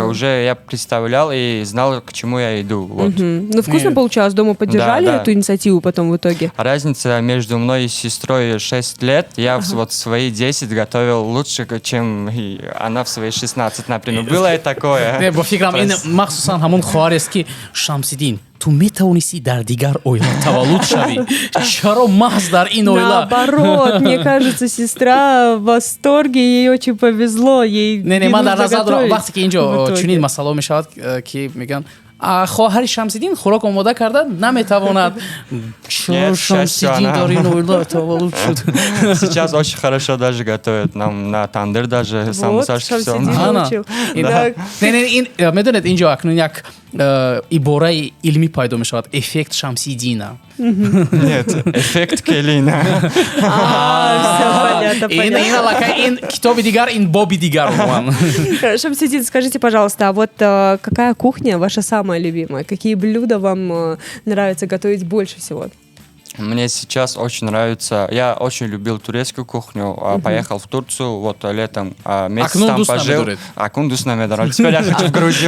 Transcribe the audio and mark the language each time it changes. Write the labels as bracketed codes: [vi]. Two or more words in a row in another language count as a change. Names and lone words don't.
[ru] Уже я представлял и знал, к чему я иду. Вот. Ну, вкусно получалось? Дома поддержали эту инициативу потом в итоге? Разница между мной и сестрой 6 лет. Я вот в свои 10 готовил лучше, чем она в свои 16, например. Было и такое. [tg] Бо фикрам ин махсусан ҳамон хоҳарест ки Шамсиддин ту метавонисти дар дигар оила таваллуд шавӣ. Чаро маҳз дар ин оила? [ru] Наоборот, мне кажется, сестра в восторге, ей очень повезло. Не, [tg] ман дар назар дорам вақте ки инҷо чунин масъала мешавад ки мегӯянд хоҳари Шамсиддин хӯрок омода карда наметавонад. Чаро Шамсиддин дар ин оила таваллуд шуд? [ru] Сейчас очень хорошо даже готовят нам на тандыр даже. Вот, Шамсиддин научил. [tg] медонед инҷо акнун як ибораи илмӣ пайдо мешавад. [ru] Эффект Шамсиддина. Нет, эффект Келина. [tg] Ин аллакай ин китоби дигар, ин боби дигар. [ru] Шамсиддин, скажите, пожалуйста, а вот какая кухня ваша самая любимая? Какие блюда вам нравится готовить больше всего? Мне сейчас очень нравится. Я очень любил турецкую кухню. Поехал в Турцию вот летом. Месяц там пожил. Акундус намедорит. Теперь я хочу в Грузию.